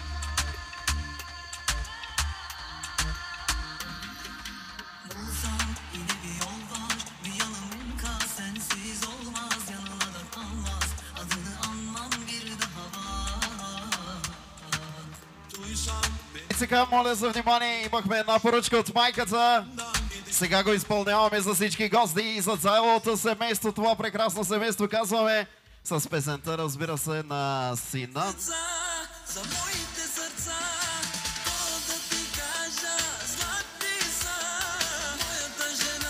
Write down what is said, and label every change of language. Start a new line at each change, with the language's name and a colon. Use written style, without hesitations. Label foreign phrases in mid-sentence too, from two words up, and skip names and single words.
Turkish: Bulsam yine bir yol var, bir yanım kal, sensiz olmaz, yanıla da kalmaz. Adını anmam bir daha var. Duysam
Bulgarian: И сега, моля за внимание, имахме една поръчка от майката. Сега го изпълняваме за всички гости и за цялото семейство, това прекрасно семейство. Казваме С песента, разбира се, на сина. За моите сърца, да ти кажа, златни са, моята жена.